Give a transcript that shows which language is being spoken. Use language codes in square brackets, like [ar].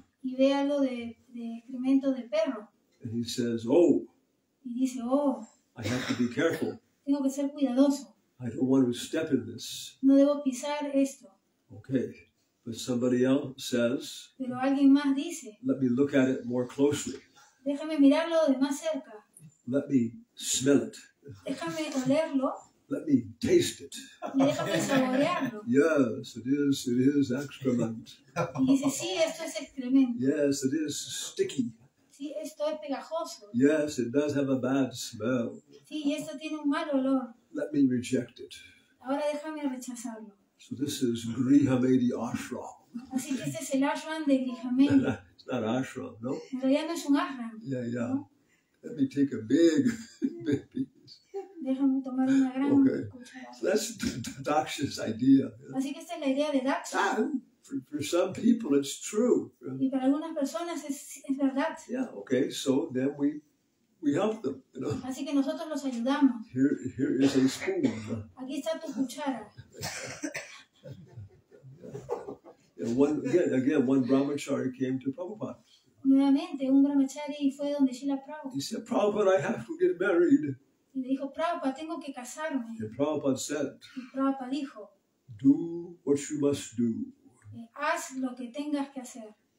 [en] Y ve algo de excremento de perro. [es] And he says, oh, [en] Y dice, oh, [es] I have to be careful. [en] tengo que ser cuidadoso. [es] I don't want to step in this. [en] No debo pisar esto. [es] Okay. But somebody else says, [en] Pero alguien más dice, [es] let me look at it more closely. [en] déjame mirarlo de más cerca. [es] Let me smell it. [en] Déjame olerlo [es] Let me taste it. [en] y déjame saborearlo. [es] Yes, it is excrement. [en] Y dice, sí, esto es excremento. [es] Yes, it is sticky. [en] Sí, esto es pegajoso. [es] Yes, it does have a bad smell. [en] Sí, y esto tiene un mal olor. [es] Let me reject it. [en] Ahora déjame rechazarlo. [es] So this is Grihamedi Ashram. [en] Así que este es el ashram de Grihamedi. [es] It's not ashram, no? [en] En realidad no es un ashram. [es] Yeah. Let me take a big piece. [en] Déjame tomar una gran [es] Okay. [en] cucharada. [es] So that's Daksha's idea. [en] Así que esta es la idea de Daksha. [es] And for some people, it's true. [en] Y para algunas personas es verdad. [es] Yeah, okay, so then we help them, [en] Así que nosotros los ayudamos. [es] Here is a spoon. [en] Aquí está tu cuchara. [es] And one brahmachari came to Prabhupada. [en] Nuevamente, un brahmachari fue donde Srila Prabhupada. [es] He said, Prabhupada, I have to get married. [en] Y le dijo, Prabhupada, tengo que casarme. [es] And Prabhupada said, [en] Y Prabhupada dijo, [es] do what you must do. haz lo que tengas que hacer.